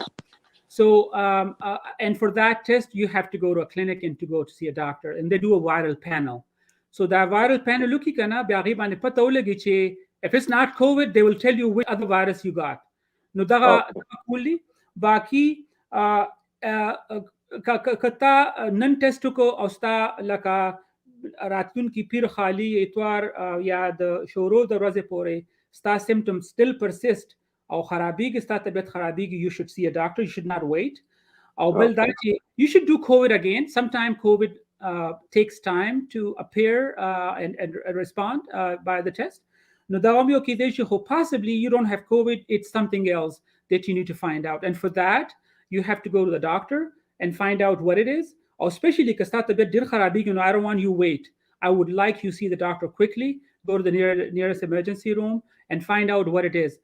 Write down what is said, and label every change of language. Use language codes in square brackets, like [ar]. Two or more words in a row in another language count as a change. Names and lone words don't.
[en] So, and for that test, you have to go to a clinic and to go to see a doctor, and they do a viral panel. So that viral panel, if it's not COVID, they will tell you which other virus you got. No, baki kata [ps] نن ټیسټ کو او ستا لکه راتلونکي پیر خالی اتوار یا د شورو د ورځې پورې ستا [en] symptoms still persist [ps] او خرابېږي ستا طبیعت خرابېږي, [en] you should see a doctor. You should not wait. [ps] او بل دا چې [en] you should do COVID again. Sometime COVID takes time to appear and respond by the test. No, [ps] دا هم یو کېدای شي خو [en] possibly you don't have COVID, it's something else that you need to find out. And for that, you have to go to the doctor and find out what it is, or especially because I don't want you wait. I would like you see the doctor quickly, go to the nearest emergency room and find out what it is.